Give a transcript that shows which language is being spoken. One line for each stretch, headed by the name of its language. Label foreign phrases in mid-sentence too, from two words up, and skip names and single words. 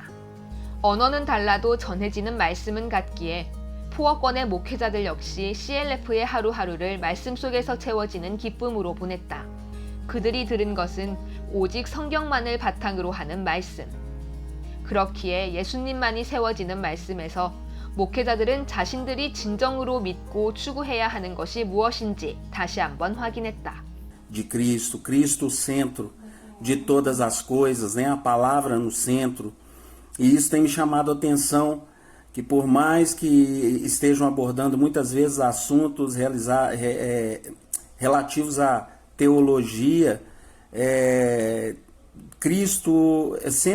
Korean: 언어는 달라도 전해지는 말씀은 같기에 포워권의 목회자들 역시 CLF의 하루하루를 말씀 속에서 채워지는 기쁨으로 보냈다. 그들이 들은 것은 오직 성경만을 바탕으로 하는 말씀. 그렇기에 예수님만이 세워지는 말씀에서 목회자들은 자신들이 진정으로 믿고 추구해야 하는 것이 무엇인지 다시 한번 확인했다.
Portuguese: De Cristo, Cristo o centro de todas as coisas, né? A palavra no centro. E isso tem me chamado a atenção, que por mais que estejam abordando muitas vezes assuntos relativos à teologia, Cristo é sempre